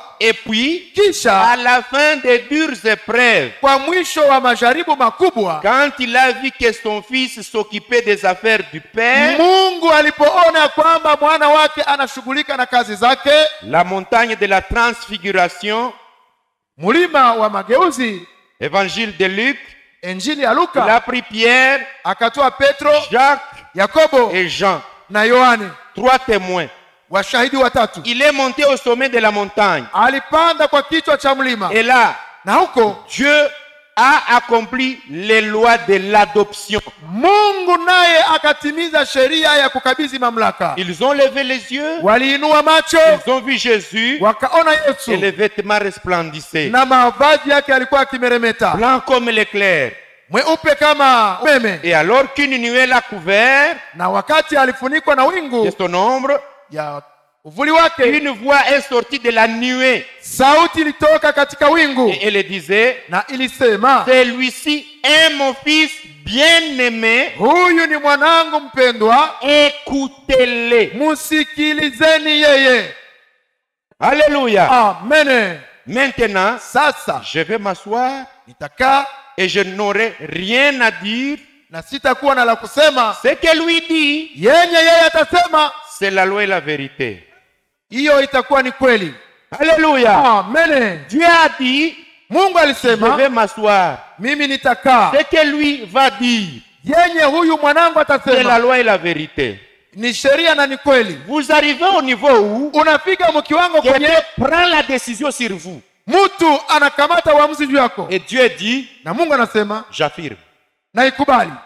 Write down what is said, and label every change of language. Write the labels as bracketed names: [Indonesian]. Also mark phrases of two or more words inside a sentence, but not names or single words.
[French] Et puis, [Swahili] Kisha [French] à la fin des dures épreuves, [Swahili] kwa mwisho wa majaribu makubwa, [French] quand il a vu que son fils s'occupait des affaires du Père, [Swahili] Mungu alipoona kwamba mwana wake anashughulika na kazi zake, [French] la montagne de la transfiguration, [Swahili] mulima wa mageuzi, [French] évangile de Luc, [Swahili] Injili ya [French] il a [Swahili] Luka, [French] pris Pierre, [Swahili] akatoa Petro, [French] Jacques [Swahili] Yakobo [French] et Jean, [Swahili] na Yohane, [French] 3 témoins. [Swahili] washahidi watatu. [French] Il est monté au sommet de la montagne. [Swahili] Alipanda kwa kichwa cha mlima, [French] Et là, [Swahili] na huko [French] Dieu a accompli les lois de l'adoption. [Swahili] Mungu naye akatimiza sheria ya kukabidhi mamlaka. [French] Ils ont levé les yeux, [Swahili] Waliinua macho, [French] ils ont vu Jésus, [Swahili] wakaona [French] et [Swahili] Yesu [French] les vêtements resplendissaient, [Swahili] na mavazi yake yalikuwa yakimeremeta, [French] blanc comme l'éclair. [Swahili] mweupe kama umeme. [French] Et alors qu'une nuée l'a couvert [Swahili] Na wakati alifunikwa na [French] de [Swahili] wingu [French] son ombre, [Swahili] ya uvuli wake, [French] une voix est sortie de la nuée. [Swahili] sauti ilitoka katika wingu [French] Et elle disait, [Swahili] na ilisema, [French] celui-ci est mon fils bien-aimé, [Swahili] huyu ni mwanangu mpendwa, [French] écoutez-le. [Swahili] musikilizeni yeye. [French] Alléluia. [Swahili] Amen. [French] Maintenant, [Swahili] Sasa [French] je vais m'asseoir [Swahili] nitakaa [French] et je n'aurai rien à dire. [Swahili] na sitakuwa na la kusema. [French] Ce que lui dit, [Swahili] Yenye yeye atasema, [French] c'est la loi et la vérité. [Swahili] hiyo itakuwa ni kweli. [French] Alléluia. [Swahili] Amen. [French] Dieu a dit, [Swahili] Mungu [French] je [Swahili] alisema, [French] vais m'asseoir. [Swahili] mimi nitakaa. [French] Ce que lui va dire, [Swahili] Yenye huyu mwanangu [French] c'est la [Swahili] atasema [French] loi et la vérité. [Swahili] ni sheria na ni kweli. [French] Vous arrivez au niveau où [Swahili] Unafika mkiwango kwenye [French] quelqu'un prend la décision sur vous. [Swahili] mtu anakamata uamuzi juu yako, [French] Et Dieu dit, [Swahili] na Mungu anasema [French] j'affirme. [Swahili] naikubali.